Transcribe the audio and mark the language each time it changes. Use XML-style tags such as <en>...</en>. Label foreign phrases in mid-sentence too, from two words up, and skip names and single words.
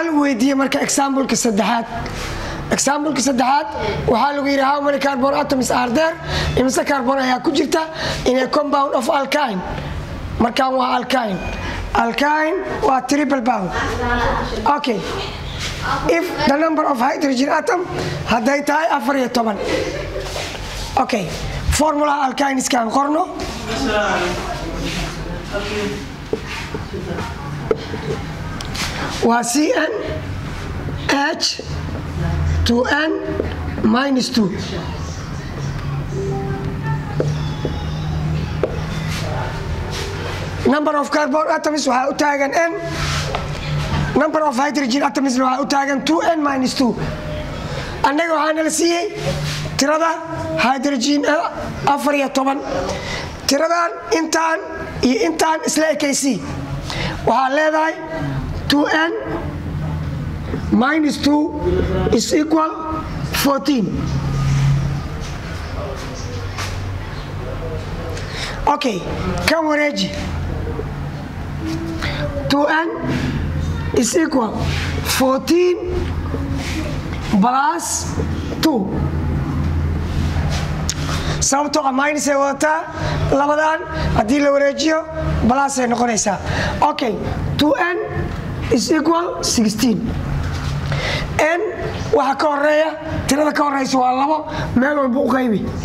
<so>lagu weydiiyey marka example-ka saddexaad waxaa lagu yidhi</so> <en>how many carbon atoms are there</en> <so>imise carbon ayaa ku jirta</so> <en>in a compound of alkyne</en> <so>markaan waa alkyne waa</so> <en>triple bond okay if the number of hydrogen atom</en> <so>hadday tahay</so> <en>14 okay formula</en> <so>alkyneskaan qorno waa</so> <en>CnH2n minus 2 number of carbon atoms waxaa</en> <so>u taagan n</so> <en>number of hydrogen atoms</en> <so>waxaa u taagan</so> <en>2n minus 2</en> <so>annaga waxaana la siiyey tirada hydrogen 14 tiradan intaan iyo intaan isla ekaysi waxaa leedahay</so> <en>2n minus 2 is equal 14 okay</en> <so>kan wareeji</so> <en>2n is equal 14 plus 2</en> <so>sababtoo ah minus ay wadataa labadan haddii la wareejiyo plus ay noqonaysaa okay</so> <en>2n is equal 16</en> <so>n waxa ka horeeya tirada ka horeysa waa 2 meel walba u qaybi</so>